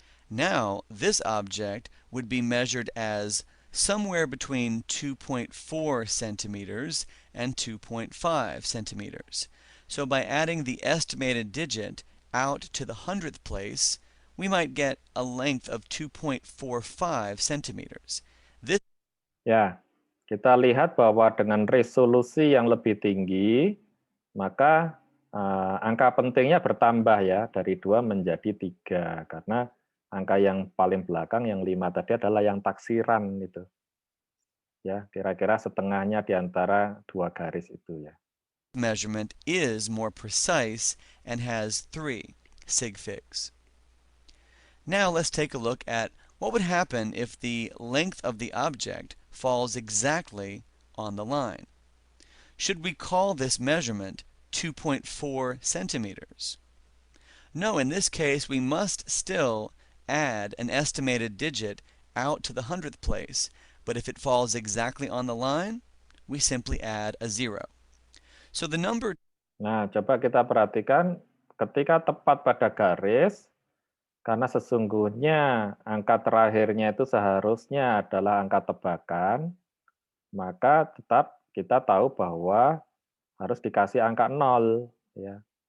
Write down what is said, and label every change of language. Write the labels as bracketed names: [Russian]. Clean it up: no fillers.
[English] Now this object would be measured as somewhere between 2.4 centimeters and 2.5 centimeters. So by adding the estimated digit out to the 100th place, we might get a length of 2.45 centimeters. This [Indonesian] Ya, kita lihat bahwa dengan resolusi yang lebih tinggi, maka angka pentingnya bertambah ya, dari 2 menjadi 3. Karena angka yang paling belakang, yang 5 tadi adalah yang taksiran itu. Ya, kira-kira setengahnya di antara 2 garis itu ya. [English] measurement is more precise and has 3 sig figs. Now let's take a look at what would happen if the length of the object falls exactly on the line. Should we call this measurement 2.4 centimeters? No, in this case we must still add an estimated digit out to the 100th place, but if it falls exactly on the line, we simply add a 0. So the number. [Indonesian] Nah, coba kita perhatikan ketika tepat pada garis, karena sesungguhnya angka terakhirnya itu seharusnya adalah angka tebakan, maka tetap kita tahu bahwa harus dikasih angka 0 ya.